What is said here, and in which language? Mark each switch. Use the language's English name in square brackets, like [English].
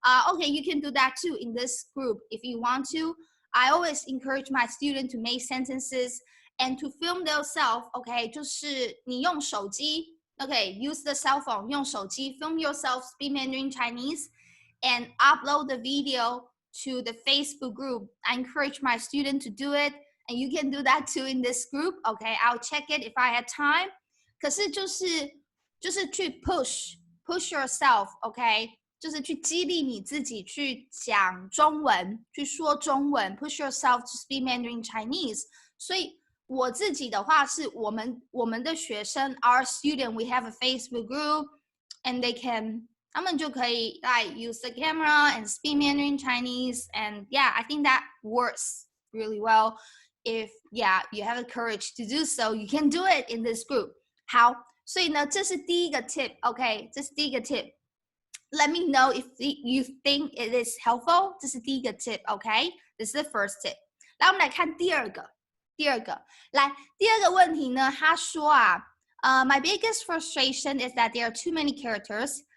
[English] okay you can do that too in this group if you want to I always encourage my students to make sentences and to film themselves okay [Chinese] 就是你用手机 [English] okay use the cell phone [Chinese] 用手机 [English] film yourself speak Mandarin Chinese and upload the video to the Facebook group I encourage my students to do it And you can do that too in this group. Okay, I'll check it if I had time. [Chinese] 可是就是去 [English] push yourself. [Chinese] Okay, 就是去激励你自己去讲中文，去说中文。 [English] Push yourself to speak Mandarin Chinese. [Chinese] 所以我自己的话是我们的学生 [English] our student we have a Facebook group and [Chinese] 他们就可以 [English] like use the camera and speak Mandarin Chinese and yeah I think that works really well. If you have the courage to do so, you can do it in this group. [Chinese] 好，所以呢，这是第一个 tip. OK， 这是第一个 tip. [English] Let me know if you think it is helpful. [Chinese] 这是第一个 tip. [English] OK, this is the first tip. [Chinese] 来，我们来看第二个来，第二个问题呢，他说啊， [English] my biggest frustration is that there are too many characters.